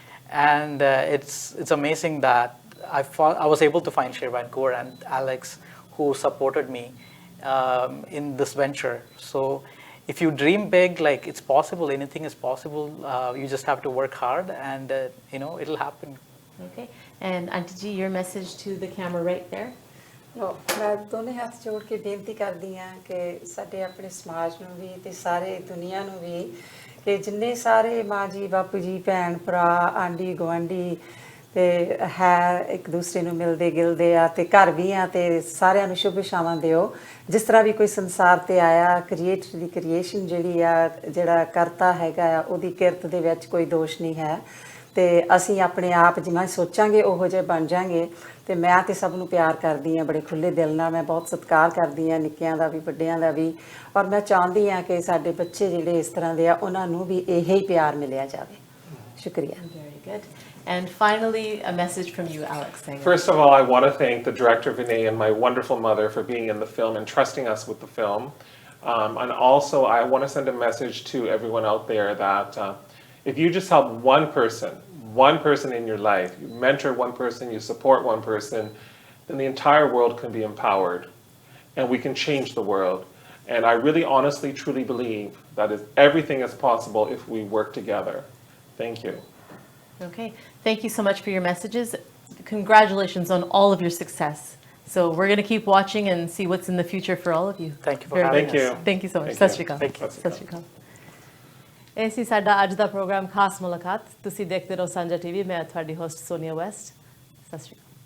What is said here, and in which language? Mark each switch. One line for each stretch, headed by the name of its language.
English: And it's amazing that I was able to find Share Vancouver and Alex, who supported me in this venture. So if you dream big, like, it's possible, anything is possible. You just have to work hard, and it'll happen. Okay, and Auntie Ji, your message to the camera right there.
Punjabi: ਮੈਂ ਦੋਨੇ ਹੱਥ ਜੋੜ ਕੇ ਬੇਨਤੀ ਕਰਦੀ ਹਾਂ ਕਿ ਸਾਡੇ ਆਪਣੇ ਸਮਾਜ ਨੂੰ ਵੀ ਤੇ ਸਾਰੇ ਦੁਨੀਆ ਨੂੰ ਵੀ ਕਿ ਜਿੰਨੇ ਸਾਰੇ ਮਾਂ ਜੀ, ਬਾਪੂ ਜੀ, ਭੈਣ ਭਰਾ, ਆਂਢੀ ਗੁਆਂਢੀ ਤੇ ਹੈ ਇੱਕ ਦੂਸਰੇ ਨੂੰ ਮਿਲਦੇ ਗਿਲਦੇ ਆ ਤੇ ਘਰ ਵੀ ਆ ਤੇ ਸਾਰਿਆਂ ਨੂੰ ਸ਼ੁਭ ਸ਼ਾਮਾਂ ਦਿਓ। ਜਿਸ ਤਰ੍ਹਾਂ ਵੀ ਕੋਈ ਸੰਸਾਰ ਤੇ ਆਇਆ, ਕ੍ਰੀਏਟਰ ਦੀ ਕ੍ਰੀਏਸ਼ਨ ਜਿਹੜੀ ਆ, ਜਿਹੜਾ ਕਰਤਾ ਹੈਗਾ ਆ, ਉਹਦੀ ਕਿਰਤ ਦੇ ਵਿੱਚ ਕੋਈ ਦੋਸ਼ ਨਹੀਂ ਹੈ ਤੇ ਅਸੀਂ ਆਪਣੇ ਆਪ ਜਿਵੇਂ ਸੋਚਾਂਗੇ ਉਹੋ ਜਿਹੇ ਬਣ ਜਾਾਂਗੇ। ਤੇ ਮੈਂ ਤੇ ਸਭ ਨੂੰ ਪਿਆਰ ਕਰਦੀ ਹਾਂ, ਬੜੇ ਖੁੱਲੇ ਦਿਲ ਨਾਲ, ਮੈਂ ਬਹੁਤ ਸਤਿਕਾਰ ਕਰਦੀ ਹਾਂ ਨਿੱਕਿਆਂ ਦਾ ਵੀ ਵੱਡਿਆਂ ਦਾ ਵੀ, ਔਰ ਮੈਂ ਚਾਹੁੰਦੀ ਹਾਂ ਕਿ ਸਾਡੇ ਬੱਚੇ ਜਿਹੜੇ ਇਸ ਤਰ੍ਹਾਂ ਦੇ ਆ ਉਹਨਾਂ ਨੂੰ ਵੀ ਇਹੋ ਹੀ ਪਿਆਰ ਮਿਲਿਆ ਜਾਵੇ। ਸ਼ੁਕਰੀਆ।
English: Very good. And finally, a message from you, Alex Sangha. First of all, I want to thank the director, Vinay, and my wonderful mother for being in the film and trusting us with the film. And also, I want to send a message to everyone out there that if you just help one person in your life, you mentor one person, you support one person, then the entire world can be empowered and we can change the world. And I really honestly, truly believe that everything is possible if we work together. Thank you. Okay, thank you so much for your messages. Congratulations on all of your success. So we're going to keep watching and see what's in the future for all of you. Thank you for having us. Thank you so much. Thank you.
Punjabi: Sat Shri Akal.
English: Thank you.
Punjabi: Sat Shri Akal. ਇਹ ਸੀ ਸਾਡਾ ਅੱਜ ਦਾ programme ਖਾਸ ਮੁਲਾਕਾਤ। ਤੁਸੀਂ ਦੇਖਦੇ ਰਹੋ ਸਾਂਝਾ TV. ਮੈਂ ਤੁਹਾਡੀ ਹੋਸਟ ਸੋਨੀਆ ਵੈਸਟ। ਸਤਿ ਸ਼੍ਰੀ ਅਕਾਲ।